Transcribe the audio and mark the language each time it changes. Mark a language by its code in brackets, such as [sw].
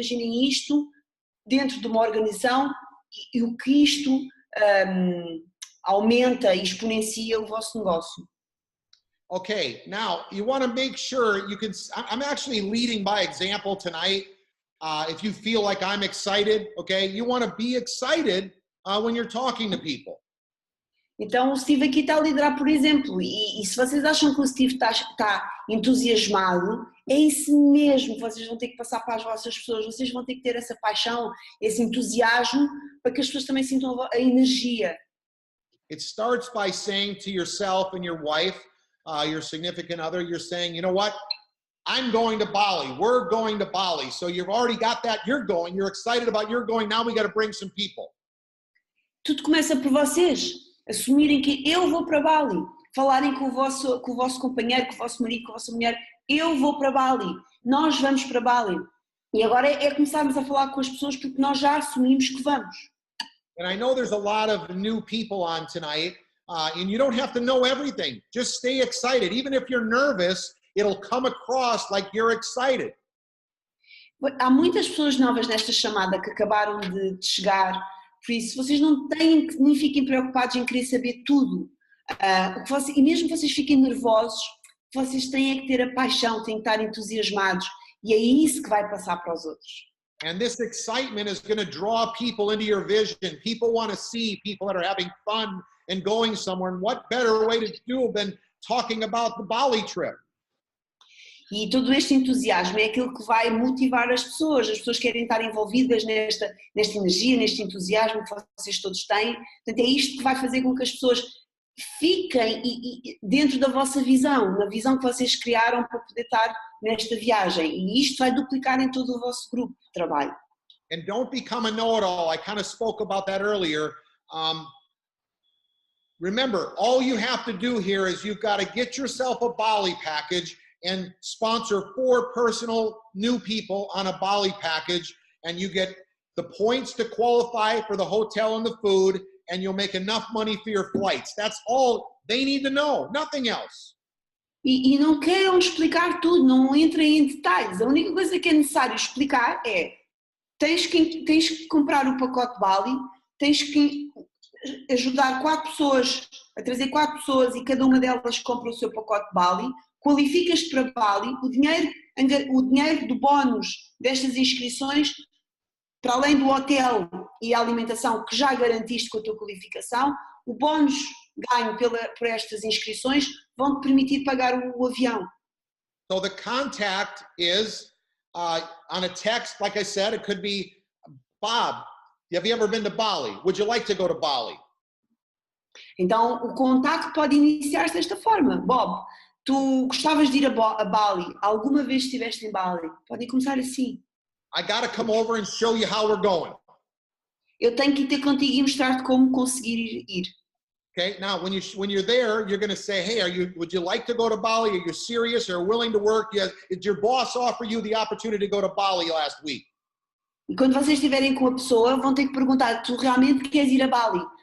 [pt] Imaginem isto dentro de uma organização e o que isto aumenta e exponencia o vosso negócio. [en] Okay, now you want to make sure you can, I'm actually leading by example tonight. If you feel like I'm excited, okay, you want to be excited when you're talking to people. [pt] Então o Steve aqui está a liderar por exemplo, e se vocês acham que o Steve está entusiasmado, é isso mesmo que vocês vão ter que passar para as vossas pessoas, vocês vão ter que ter essa paixão, esse entusiasmo, para que as pessoas também sintam a energia. [en] It starts by saying to yourself and your wife, your significant other, you're saying, you know what, I'm going to Bali, we're going to Bali. So you've already got that, you're going, you're excited about you're going, now we got to bring some people. [pt] tudo começa por vocês, assumirem que eu vou para Bali, falarem com o vosso companheiro, com o vosso marido, com a vossa mulher, eu vou para Bali, nós vamos para Bali. E agora é começarmos a falar com as pessoas porque nós já assumimos que vamos. [en] And I know there's a lot of new people on tonight, and you don't have to know everything. Just stay excited. Even if you're nervous, it'll come across like you're excited. [pt] Há muitas pessoas novas nesta chamada que acabaram de chegar, por isso vocês nem fiquem preocupados em querer saber tudo. E mesmo que vocês fiquem nervosos, vocês têm que ter a paixão, têm que estar entusiasmados, e é isso que vai passar para os outros. [en] And this excitement is going to draw people into your vision. People want to see people that are having fun and going somewhere. And what better way to do than talking about the Bali trip? [pt] E todo este entusiasmo é aquilo que vai motivar as pessoas querem estar envolvidas nesta energia, neste entusiasmo que vocês todos têm. Portanto, é isto que vai fazer com que as pessoas fiquem dentro da vossa visão, na visão que vocês criaram para poder estar nesta viagem. E isto vai duplicar em todo o vosso grupo de trabalho. [en] And don't become a know-it-all. I kind of spoke about that earlier. Remember, all you have to do here is you've got to get yourself a Bali package and sponsor 4 personal new people on a Bali package, and you get the points to qualify for the hotel and the food, and you'll make enough money for your flights. That's all they need to know, nothing else. [pt] E não queiram explicar tudo, não entrem em detalhes. A única coisa que é necessário explicar é tens que comprar o pacote Bali, tens que ajudar 4 pessoas, a trazer 4 pessoas e cada uma delas compra o seu pacote Bali, qualificas-te para Bali, o dinheiro do bónus destas inscrições, para além do hotel e a alimentação que já garantiste com a tua qualificação, o bónus ganho por estas inscrições vão-te permitir pagar o avião. [en] So the contact is on a text, like I said, it could be, Bob, have you ever been to Bali? Would you like to go to Bali? [pt] Então o contacto pode iniciar-se desta forma. Bob, tu gostavas de ir a Bali? Alguma vez estiveste em Bali? Podem começar assim. [en] I got to come over and show you how we're going. [pt] Eu tenho que ir ter contigo e mostrar-te como conseguir ir. [en] Okay, now when you're there, you're going to say, hey, would you like to go to Bali? Are you serious or willing to work? Did your boss offer you the opportunity to go to Bali last week? [pt] E quando vocês estiverem com a pessoa, vão ter que perguntar, tu realmente queres ir a Bali?